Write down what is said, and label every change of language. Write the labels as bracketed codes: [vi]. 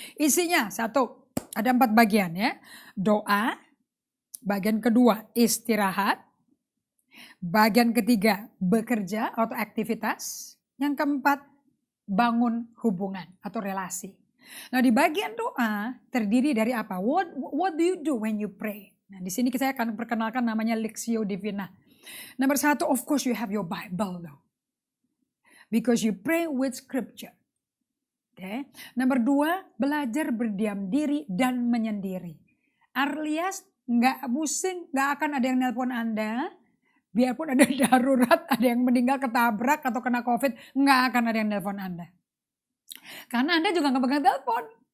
[id] Isinya satu, ada 4 bagian ya. Doa, bagian kedua istirahat, bagian ketiga bekerja atau aktivitas, yang keempat bangun hubungan atau relasi. Nah di bagian doa terdiri dari apa? [en] What do you do when you pray? [id] Nah di sini saya akan perkenalkan namanya Lectio Divina. Nomor 1, [en] of course you have your Bible though. Because you pray with scripture. Okay. [id] Nomor 2, belajar berdiam diri dan menyendiri. Alias nggak pusing, nggak akan ada yang nelpon Anda. Biarpun ada darurat, ada yang meninggal ketabrak atau kena COVID, nggak akan ada yang nelpon Anda. Karena Anda juga nggak pegang telepon.